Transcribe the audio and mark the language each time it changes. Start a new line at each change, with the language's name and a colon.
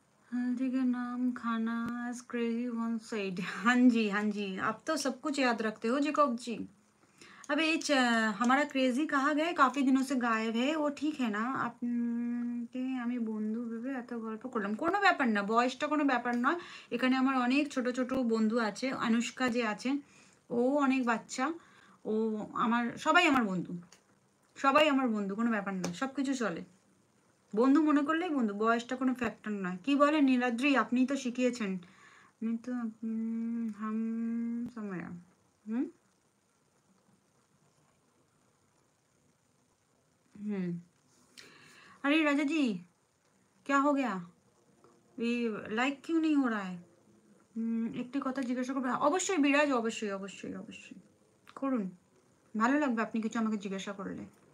Hindi: हल्दी का नाम खाना
English: as crazy one said।
Hindi: हाँ जी हाँ जी, आप तो सब कुछ याद रखते हो जेकब जी। अब ये हमारा क्रेजी कहाँ गए? काफी दिनों से गायब है वो, ठीक है না?
Bangla: আপনাকে আমি বন্ধু ভেবে এত গল্প করলাম। কোনো ব্যাপার না, বয়সটা কোনো ব্যাপার নয়। এখানে আমার অনেক ছোট ছোট বন্ধু আছে, অনুষ্কা যে আছে ও অনেক বাচ্চা, ও আমার সবাই আমার বন্ধু, সবাই আমার বন্ধু, কোনো ব্যাপার না, সব কিছু চলে। বন্ধু মনে করলেই বন্ধু, বয়সটা কোনো ফ্যাক্টর নয়। কি বলেন নীলাদ্রি, আপনিই তো শিখিয়েছেন। আমি তো হাম সময়া। হুম হুম।
Hindi: अरे राजा जी, क्या हो गया? ये लाइक क्यों नहीं हो रहा है?
Bangla: একটি কথা জিজ্ঞাসা করবে? অবশ্যই বিরাজ, অবশ্যই অবশ্যই অবশ্যই করুন। ভালো লাগবে আপনি কিছু আমাকে জিজ্ঞাসা করলে।